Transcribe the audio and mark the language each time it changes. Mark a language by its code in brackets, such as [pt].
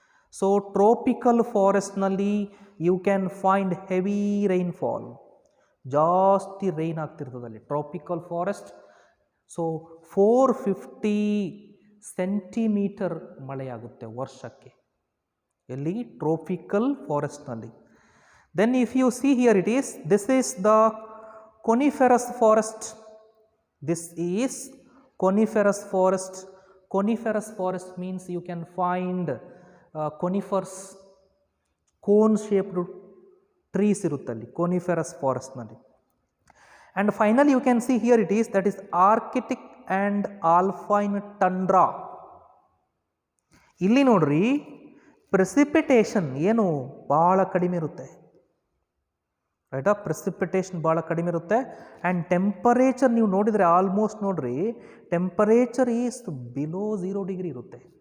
[en] So tropical forest ನಲ್ಲಿ you can find heavy rainfall, [kn] ಜಾಸ್ತಿ rain ಆಗ್ತಿರ್ತದಲ್ಲಿ [en] Tropical forest. [kn] So 450 centimetre ಮಳೆಯಾಗುತ್ತೆ ವರ್ಷಕ್ಕೆ, ಎಲ್ಲಿ? [en] Tropical ಫಾರೆಸ್ಟ್ನಲ್ಲಿ. Then if you see here it is, this is the coniferous forest. This is coniferous forest. Coniferous forest means you can find conifers, cone shaped trees ಇರುತ್ತಲ್ಲಿ coniferous forest ನಲ್ಲಿ. And finally you can see here it is, that is Arctic and alpine tundra. [kn] ಇಲ್ಲಿ ನೋಡ್ರಿ precipitation ಏನು ಭಾಳ ಕಡಿಮೆ ಇರುತ್ತೆ, ರೈಟಾ? Precipitation ಭಾಳ ಕಡಿಮೆ ಇರುತ್ತೆ. ಆ್ಯಂಡ್ ಟೆಂಪರೇಚರ್ ನೀವು ನೋಡಿದರೆ ಆಲ್ಮೋಸ್ಟ್ ನೋಡ್ರಿ [en] temperature is below 0 degree [kn] ಇರುತ್ತೆ.